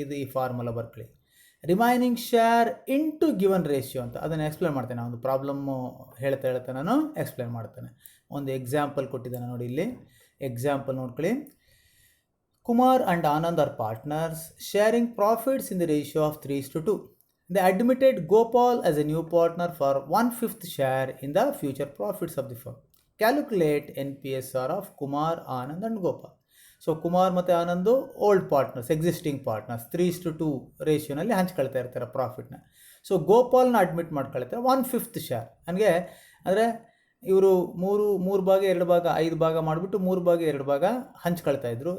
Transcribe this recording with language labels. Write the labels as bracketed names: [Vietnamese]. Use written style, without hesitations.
[Kannada] ಇದು ಈ ಫಾರ್ಮುಲಾ ಬರ್ಕೊಳ್ಳಿ, [English] remaining share into given ratio [Kannada] ಅಂತ. ಅದನ್ನು ಎಕ್ಸ್ಪ್ಲೇನ್ ಮಾಡ್ತೇನೆ. ಒಂದು ಪ್ರಾಬ್ಲಮ್ಮು ಹೇಳ್ತಾ ನಾನು ಎಕ್ಸ್ಪ್ಲೇನ್ ಮಾಡ್ತೇನೆ. ಒಂದು ಎಕ್ಸಾಂಪಲ್ ಕೊಟ್ಟಿದ್ದಾನೆ ನೋಡಿ, ಇಲ್ಲಿ ಎಕ್ಸಾಂಪಲ್ ನೋಡ್ಕೊಳ್ಳಿ. [English] Kumar and Anand are partners sharing profits in the ratio of 3:2. They admitted Gopal as a new partner for 1/5 share in the future profits of the firm. Calculate NPSR of Kumar, Anand and Gopal. [Kannada] So Kumar ಮತ್ತು Anandu old partners, existing partners, 3:2 ರೇಷಿಯೋನಲ್ಲಿ ಹಂಚ್ಕೊಳ್ತಾ ಇರ್ತಾರೆ ಪ್ರಾಫಿಟ್ನ. So ಗೋಪಾಲ್ನ admit ಮಾಡ್ಕೊಳ್ತಾರೆ 1/5 share. ನನಗೆ ಅಂದರೆ ಇವರು ಮೂರು ಭಾಗ 2 ಭಾಗ 5 ಭಾಗ ಮಾಡಿಬಿಟ್ಟು 3 ಭಾಗ 2 ಭಾಗ ಹಂಚ್ಕೊಳ್ತಾ ಇದ್ರು.